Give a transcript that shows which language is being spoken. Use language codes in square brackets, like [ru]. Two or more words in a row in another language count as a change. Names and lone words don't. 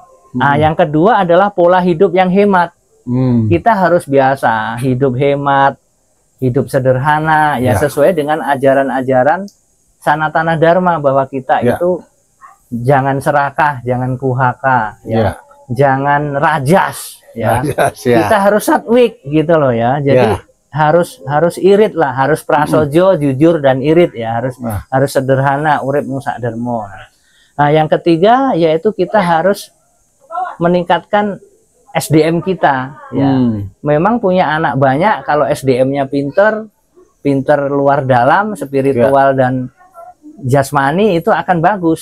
[id] Nah, yang kedua adalah pola hidup yang hemat. Kita harus biasa hidup hemat, hidup sederhana ya, sesuai dengan ajaran-ajaran Sanatana Dharma, bahwa kita itu jangan serakah, jangan kuhaka ya, jangan rajas ya. Kita harus satwik gitu loh ya. Jadi harus irit lah, harus prasojo, jujur dan irit ya, harus sederhana, [jv] urip musak dermo. [id] Nah, yang ketiga yaitu kita harus meningkatkan SDM kita ya. Memang punya anak banyak, kalau SDM-nya pinter luar dalam, spiritual dan jasmani itu akan bagus.